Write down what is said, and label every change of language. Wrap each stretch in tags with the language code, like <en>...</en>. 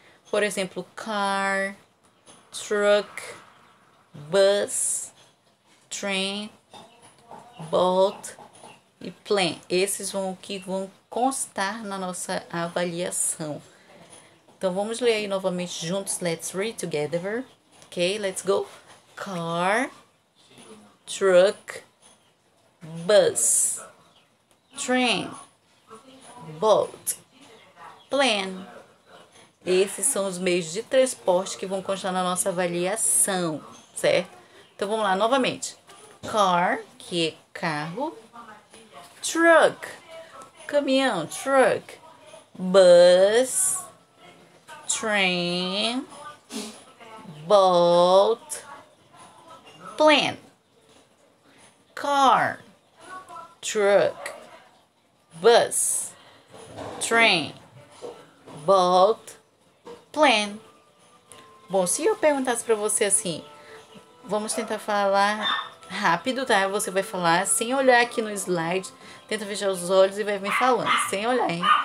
<pt>Por exemplo,</pt> <en>car, truck, bus, train, boat</en> <pt>e plane. Esses vão constar na nossa avaliação. Então vamos ler aí novamente juntos.</pt> <en>Let's read together. Ok, let's go. Car, truck, bus, train, boat, plane.</en> <pt>Esses são os meios de transporte que vão constar na nossa avaliação, certo? Então vamos lá novamente. Car, que é carro. Truck, caminhão, truck.</pt> <en>Bus, train, boat, plane. Car, truck, bus, train, boat, plane.</en> <pt>Bom, se eu perguntasse para você assim, vamos tentar falar rápido, tá? Você vai falar sem olhar aqui no slide, tenta fechar os olhos e vai me falando, sem olhar, hein?</pt>